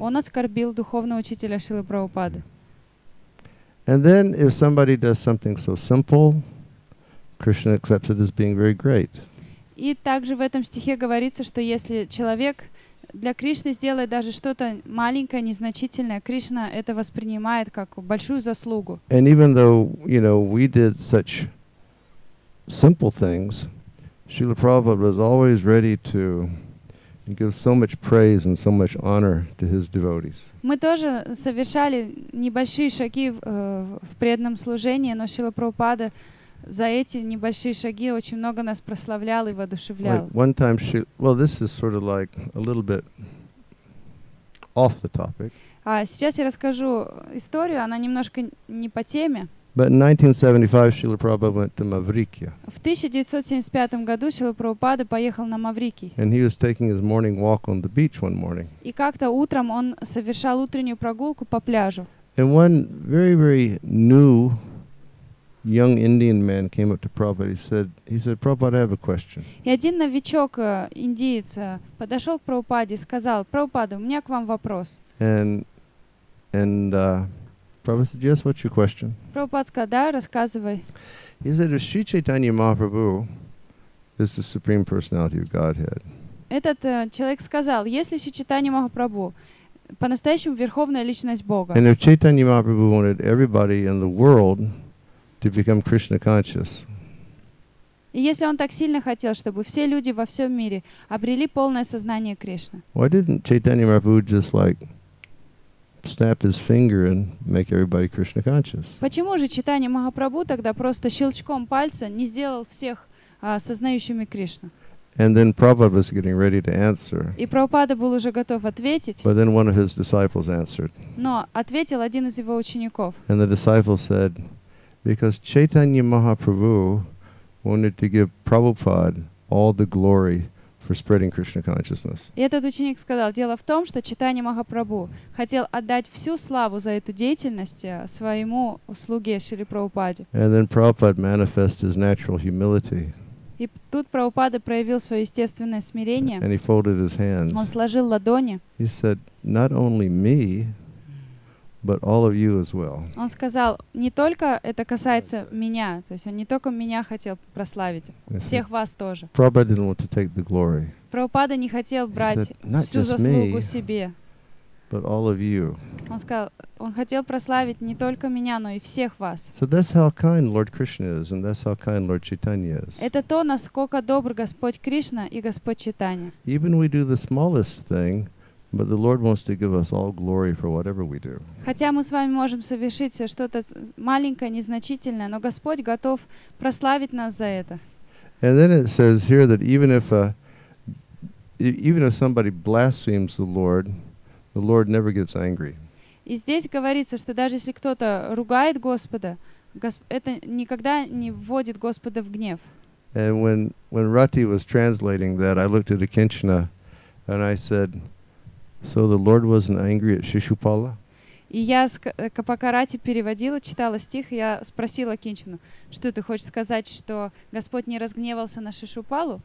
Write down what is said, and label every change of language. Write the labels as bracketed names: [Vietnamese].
[Russian] Он оскорбил духовного учителя Шрилы Прабхупады. [English] And then if somebody does something so simple, Krishna accepts it as being very great. [Russian] И также в этом стихе говорится, что если человек для Кришны сделает даже что-то маленькое, незначительное, Кришна это воспринимает как большую заслугу. [English] And even though, we did such simple things, Srila Prabhupada was always ready to give so much praise and so much honor to his devotees. [Russian] Мы тоже совершали небольшие шаги в преданном служении, но Шрила Прабхупада за эти небольшие шаги очень много нас прославлял и воодушевлял. [English] Like one time, this is sort of like a little bit off the topic. [Russian] А сейчас я расскажу историю, она немножко не по теме. [English] But in 1975, Srila Prabhupada went to Mavrikya. [Russian] В 1975 году Шрила Прабхупада поехал на Маврикий. [English] And he was taking his morning walk on the beach one morning. [Russian] И как-то утром он совершал утреннюю прогулку по пляжу. [English] And one very, very new young Indian man came up to Prabhupada. He said, Prabhupada, I have a question. [Russian] И один новичок индиец подошел к Прабхупаде и сказал: Прабхупада, у меня к вам вопрос. [English] And Prabhupada said, yes, what's your question? [Russian] Прабхупада сказал: да, рассказывай. [English] He said, if Sri Chaitanya Mahaprabhu is the Supreme Personality of Godhead, [Russian] Этот человек сказал: если Шри Чайтанья Махапрабху по-настоящему Верховная Личность Бога, [English] and if Chaitanya Mahaprabhu wanted everybody in the world to become Krishna conscious, [Russian] и если он так сильно хотел, чтобы все люди во всем мире обрели полное сознание Кришны, [English] why didn't Chaitanya Mahaprabhu just snap his finger and make everybody Krishna conscious? [Russian] почему же Чайтанья Махапрабху тогда просто щелчком пальца не сделал всех сознающими Кришну? [English] And then Prabhupada was getting ready to answer, [Russian] И Прабхупада был уже готов ответить, [English] but then one of his disciples answered. [Russian] но ответил один из его учеников. [English] And the disciple said, because Chaitanya Mahaprabhu wanted to give Prabhupada all the glory for spreading Krishna consciousness. [Russian] И этот ученик сказал: дело в том, что Чайтанья Махапрабху хотел отдать всю славу за эту деятельность своему слуге Шри Прабхупаде. [English] And then Prabhupada manifested his natural humility, [Russian] И тут Прабхупада проявил свое естественное смирение. [English] and he folded his [Russian] Он [English] hands. [Russian] сложил ладони. [English] He said, not only me, but all of you as well. [Russian] Он сказал: не только это касается меня, то есть он не только меня хотел прославить, [English] Yes, [Russian] всех вас тоже. [English] Prabhupada didn't want to take the glory, [Russian] Прабхупада не хотел брать [English] said, "Not [Russian] всю [English] just [Russian] заслугу [English] me." [Russian] себе. [English] but all of you. [Russian] Он сказал, он хотел прославить не только меня, но и всех вас. [English] So that's how kind Lord Krishna is, and that's how kind Lord Chaitanya is. [Russian] Это то, насколько добр Господь Кришна и Господь Чайтанья. [English] Even we do the smallest thing, but the Lord wants to give us all glory for whatever we do. [Russian] Хотя мы с вами можем совершить что-то маленькое, незначительное, но Господь готов прославить нас за это. [English] And then it says here that even if somebody blasphemes the Lord never gets angry. [Russian] И здесь говорится, что даже если кто-то ругает Господа, это никогда не вводит Господа в гнев. [English] And when Rati was translating that, I looked at Akinchana and I said, so the Lord wasn't angry at Shishupala? [Russian] И я, пока Рати переводила, читала стих, я спросила Кинчину: что ты хочешь сказать, что Господь не разгневался на Шишупалу?